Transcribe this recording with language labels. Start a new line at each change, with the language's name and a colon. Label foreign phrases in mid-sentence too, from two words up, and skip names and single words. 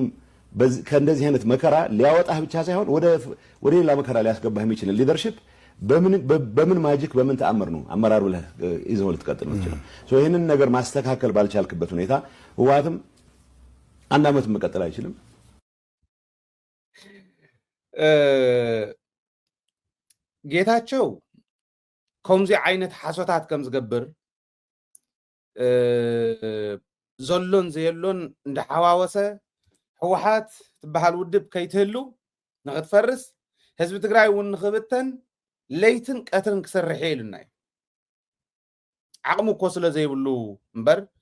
Amharic: ከእንደዚህ አይነት መከራ ሊያወጣህ ብቻ ሳይሆን ወደ ሌላ መከራ ሊያስገባህ የሚችል ሊደርሺፕ በምን ማጂክ በምን ተአምር ነው አመራር ብለህ ይዘው ልትቀጥል ነው ይችላል ይሄንን ነገር ማስተካከል ባልቻልክበት ሁኔታ ህወሓትም አንድ አመት መቀጠል አይችልም
Tigrinya: ጌታቸው ከምዚ አይነት ሓሶታት ከም ዝገብር ዘሎን ዘየሎን እንደሓዋወሰ ህወሓት ትበሃል ውድብ ከይትህሉ ንኽትፈርስ ህዝቢ ትግራይ እውን ንኽብተን ለይትን ቀትርን ክሰርሕ ኢሉና እዩ ዓቕሙ እኮ ስለ ዘይብሉ እምበር